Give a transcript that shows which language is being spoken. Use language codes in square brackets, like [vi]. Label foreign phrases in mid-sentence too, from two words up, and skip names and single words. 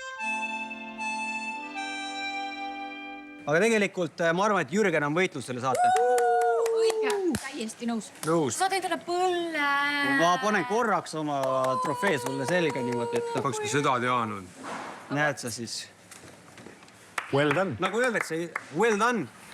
[et] Aga tegelikult ma arvan, et Jürgen on võitlus selle saate. Täiesti nõus. Saad endale põlle. Ma panen korraks oma trofee sulle selga niimoodi, et... Oleks ka seda teanud. Näed sa siis. [en] Well done. [et] Nagu öeldakse, [en] well done.